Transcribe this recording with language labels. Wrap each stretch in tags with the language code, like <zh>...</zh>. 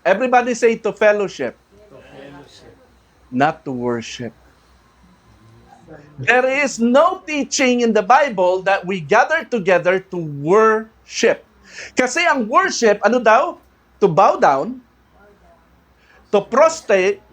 <en>Everybody say to fellowship. Not to worship. There is no teaching in the Bible that we gather together to worship.</en> <tl>Kasi ang worship, ano daw?</tl> <en>To bow down, to prostrate.</en>